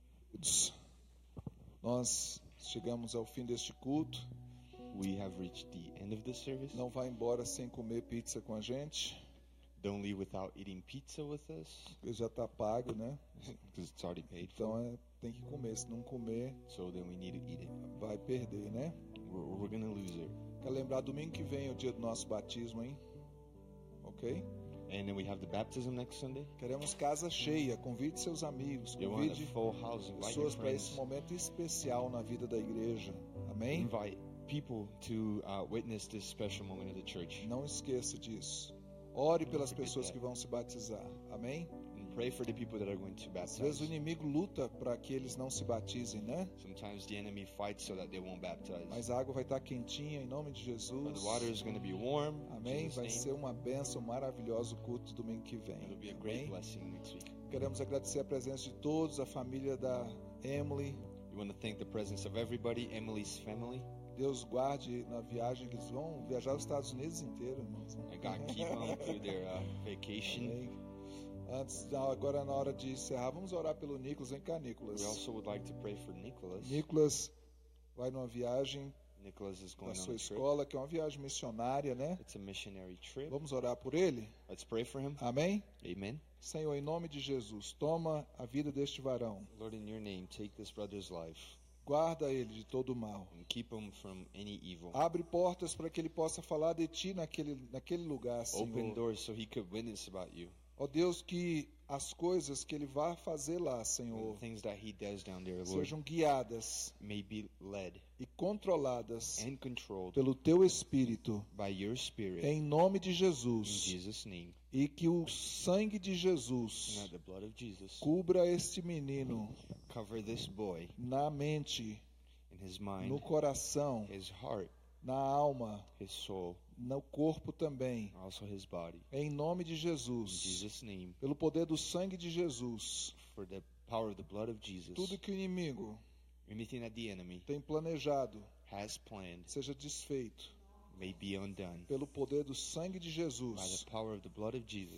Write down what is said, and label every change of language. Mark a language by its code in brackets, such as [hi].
[pt] queridos, nós chegamos ao fim deste culto. [en] We have reached the end of the service. [pt] Não vá embora sem comer pizza com a gente, [en] Don't leave without eating pizza with us, [pt] porque já está pago, né? [en] because it's already paid for. [pt] Então tem que comer. Se não comer, [en] So then we need to eat it. [pt] vai perder, né? [en] We're gonna lose it. [pt] Quer lembrar, domingo que vem é o dia do nosso batismo, hein? [en] Ok? And then we have the baptism next Sunday. [pt] Queremos casa cheia. Convide seus amigos. [en] You want a [pt] Convide [en] full house, invite your [pt] pessoas para esse [en] friends. [pt] momento especial na vida da igreja. Amém? [en] Invite people to witness this special moment of the church. [pt] Não esqueça disso. Ore pelas [en] forget [pt] pessoas [en] that. [pt] que vão se batizar. Amém? [en] And pray for the people that are going to [pt] Às vezes o inimigo luta para que eles não se batizem, né? [en] Sometimes the enemy fights so that they won't baptize. [pt] Mas a água vai estar quentinha em nome de [en] But [pt] Jesus. [en] the water is going to be warm. In [pt] Amém? [en] Jesus' [pt] Vai [en] name. [pt] ser uma bênção maravilhosa o culto domingo que vem. [en] It'll be a great [pt] Amém? [en] blessing next week. [pt] Queremos agradecer a presença de todos, a família da Emily. [en] We want to thank the presence of everybody, Emily's family. [pt] Deus guarde na viagem que eles vão viajar aos Estados Unidos inteiro, irmãos. [en] And God keep them through their vacation. [pt] Amém. Agora na hora de encerrar, vamos orar pelo Nicolas. Vem cá, Nicolas. [en] We also would like to pray for Nicholas. [pt] Nicolas vai numa viagem [en] Nicholas is [pt] na [en] going on [pt] sua [en] a trip. [pt] escola, que é uma viagem missionária, né? [en] It's a missionary trip. [pt] Vamos orar por ele? [en] Let's pray for him. [pt] Amém? [en] Amen. [pt] Senhor, em nome de Jesus, toma a vida deste varão. [en] Lord, in your name, take this brother's life [pt] Guarda ele de todo mal. [en] and keep him from any evil. [pt] Abre portas para que ele possa falar de ti naquele lugar, [en] Open [pt] Senhor. [en] doors so he could witness about you. [pt] Ó Deus, que as coisas que ele vai fazer lá, [en] And [pt] Senhor, [en] the things that he does down there, Lord, [pt] sejam guiadas [en] may be led [pt] e controladas [en] and controlled [pt] pelo teu Espírito, [en] by your Spirit. [pt] em nome de [en] In [pt] Jesus. [en] Jesus' name. [pt] E que o sangue de [en] And [pt] Jesus [en] that the blood of Jesus [pt] cubra este menino [en] cover this boy [pt] na mente, [en] in his [pt] no [en] mind, [pt] coração, [en] his heart, [pt] na alma, [en] his soul, [pt] no corpo também. [en] also his body. [pt] Em nome de [en] In [pt] Jesus, [en] Jesus' name, [pt] pelo poder do sangue de Jesus, [en] for the power of the blood of Jesus, [pt] tudo que o inimigo [en] anything that the enemy [pt] tem planejado [en] has planned [pt] seja desfeito [en] may be undone [pt] pelo poder do sangue de [en] by [pt] Jesus. [en] the power of the blood of Jesus.